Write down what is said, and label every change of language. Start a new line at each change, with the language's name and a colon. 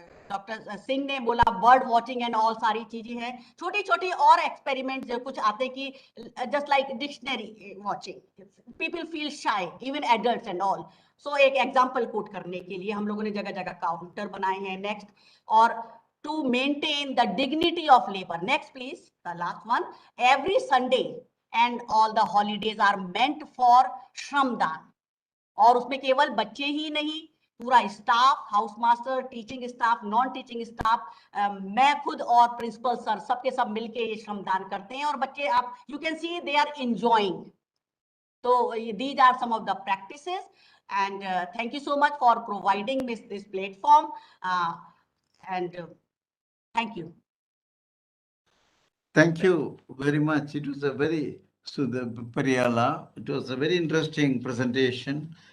Hindi: Doctor Singh ने बोला
English: bird watching and all,
Hindi: सारी चीजें हैं, छोटी छोटी और एक्सपेरिमेंट जो कुछ आते कि
English: Just like dictionary watching, people feel shy, even adults and all.
Hindi: सो एक एग्जाम्पल कोट करने के लिए हम लोगों ने जगह जगह काउंटर बनाए हैं.
English: Next. और to maintain the dignity of labor. Next please, the last one. Every Sunday and all the holidays are meant for shramdaan.
Hindi: और उसमें केवल बच्चे ही नहीं, पूरा staff, house master, teaching staff, non teaching staff, मैं खुद और प्रिंसिपल सर सबके सब मिलके ये श्रमदान करते हैं और बच्चे, आप
English: You can see they are enjoying. तो these are some of the practices and thank you so much for providing this platform and thank you. Thank you very much. It was a very, Pariyala, it was a very interesting presentation.